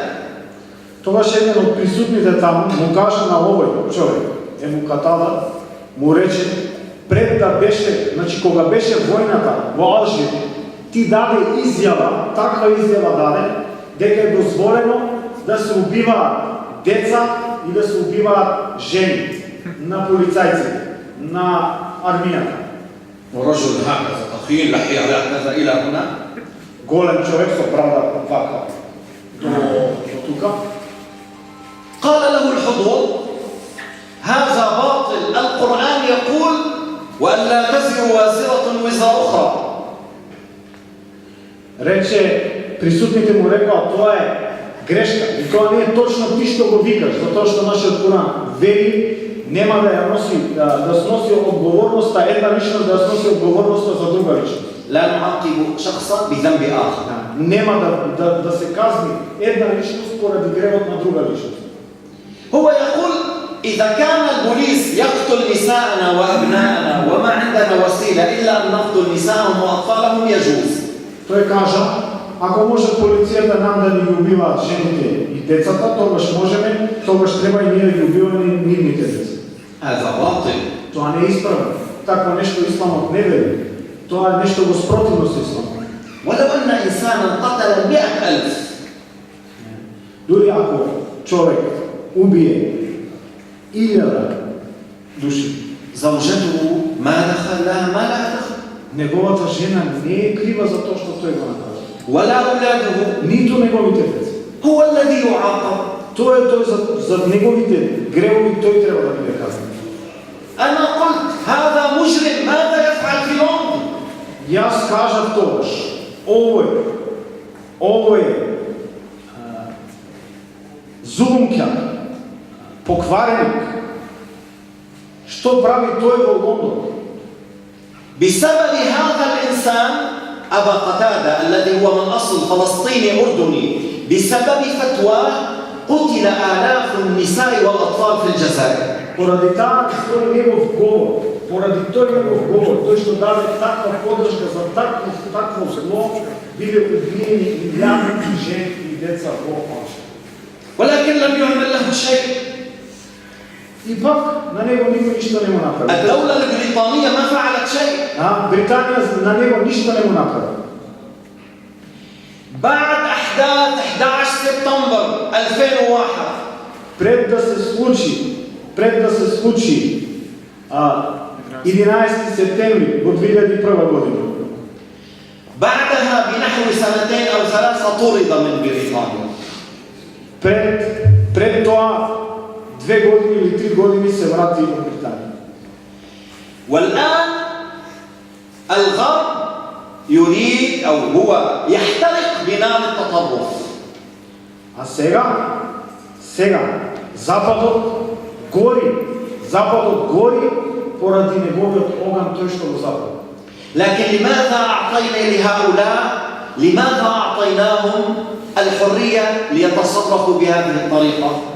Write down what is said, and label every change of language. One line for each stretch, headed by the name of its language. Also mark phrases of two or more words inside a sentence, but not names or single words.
Macedonian: Тогаш еден од присутните таму му каже на овој човек, му катала, му рече, пред да беше, значи кога беше војната во Алжир, ти даде изјава, таква изјава даде, дека е дозволено да се убиваат деца и да се убиваат жени на полицајците, на армијата.
Arabic: ورجل هكذا تخيل لحية هكذا إلى هنا.
Macedonian: Голем човек со брада вака до тука.
Arabic: قال له الحضور هذا باطل، القرآن يقول وأن لا تزر وازرة وزر أخرى.
Macedonian: Рече, присутните му рекоа, тоа е грешка и тоа не е точно ти што го викаш, затоа што нашиот Куран вели нема да ја носи, да сноси одговорноста, една личност да сноси одговорноста за друга личност.
Arabic: لا نعاقب شخصا بذنب آخر.
Macedonian: Нема да се казни една личност поради гревот на друга личност.
Arabic: هو يقول إذا كان البوليس يقتل نساءنا وأبناءنا وما عندنا وسيلة إلا أن نقتل نساءهم وأطفالهم يجوز.
Macedonian: Тој кажа, ако може полицијата нам да ни убиваат жените и децата, тогаш можеме, тогаш треба и ние да ги убиваме нивните деца.
Arabic: هذا باطل.
Macedonian: Тоа не е исправно. Такво нешто исламот не вели. Тоа е нешто во спротивност со исламот.
Arabic: ولو أن إنسانا قتل 100,000.
Macedonian: Дури ако човек убие 1000 души,
Arabic: زوجته ما دخل لها ما لها دخل.
Macedonian: неговата жена не е крива за тоа што тој го направи.
Arabic: ولا أولاده.
Macedonian: Ниту неговите деца.
Arabic: هو الذي يعاقب.
Macedonian: Тоа е тој за неговите гревови тој треба да биде казнен.
Arabic: أنا قلت هذا مجرم ماذا يفعل في لندن؟
Macedonian: Јас кажав тогаш, овој зулумќан, поквареник, што прави тој во Лондон?
Arabic: بسبب هذا الإنسان أبا قتادة الذي هو من أصل فلسطيني أردني بسبب فتوى قتل آلاف النساء والأطفال في الجزائر.
Macedonian: Поради тој негов говор, поради тој негов говор, тој што даде таква подршка за такво зло, биле убиени илјади жени и деца во Алжир.
Arabic: ولكن لم يعمل له شيء.
Macedonian: И пак на него никој ништо не му направи.
Arabic: الدولة البريطانية ما فعلت شيء.
Macedonian: Британија на него ништо не му направи.
Arabic: بعد أحداث 11 سبتمبر 2001
Macedonian: Пред да се случи 11 септември во 2001 година.
Arabic: بعدها بنحو 2 أو 3 طرد من بريطانيا.
Macedonian: Пред тоа 2 години или 3 години се врати во Британија.
Arabic: والآن الغرب يريد أو هو يحترق بنار التطرف.
Macedonian: А сега Западот гори поради неговиот оган тој што го запали.
Arabic: لكن لماذا أعطينا لهؤلاء لماذا أعطيناهم الحرية ليتصرفوا بهذه الطريقة؟